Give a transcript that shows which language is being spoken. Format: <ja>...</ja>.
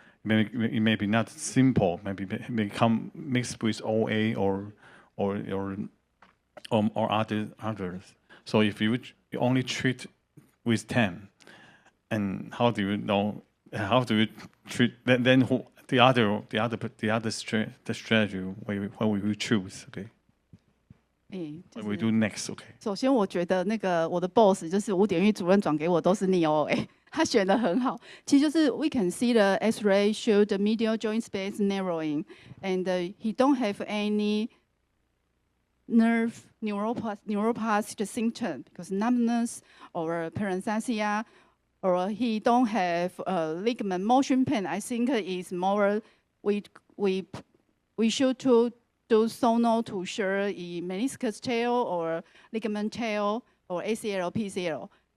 <en>It may be not simple. Maybe may come mixed with OA or others. So if you only treat with 10, and how do you know? How do you treat then? Who, the strategy what we choose, okay? What we do next, okay?</en> <zh>首先，我觉得那个我的 boss 就是吴典玉主任转给我都是 knee OA， 他选得很好。</zh> <en>其实就是 we can see the X-ray show the medial joint space narrowing, and he don't have any neuropathic symptom because numbness or paresthesia or he don't have ligament motion pain, I think is more we should to do sono to sure in meniscus tear or ligament tear or ACL, PCL.</en>